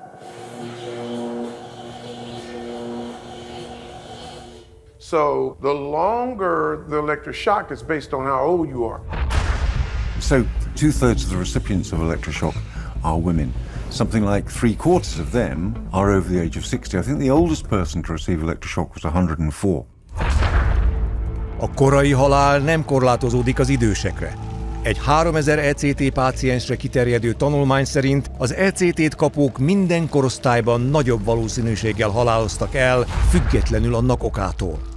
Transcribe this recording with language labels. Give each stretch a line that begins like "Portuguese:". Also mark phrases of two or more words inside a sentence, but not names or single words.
English: So the longer the electroshock is based on how old you are. So 2/3 of the recipients of electroshock are women. Something like 3/4 of them are over the age of 60. I think the oldest person to receive electroshock was 104.
Hungarian: A korai halál nem korlátozódik az idősekre. Egy 3000 ECT páciensre kiterjedő tanulmány szerint az ECT-t kapók minden korosztályban nagyobb valószínűséggel haláloztak el, függetlenül annak okától.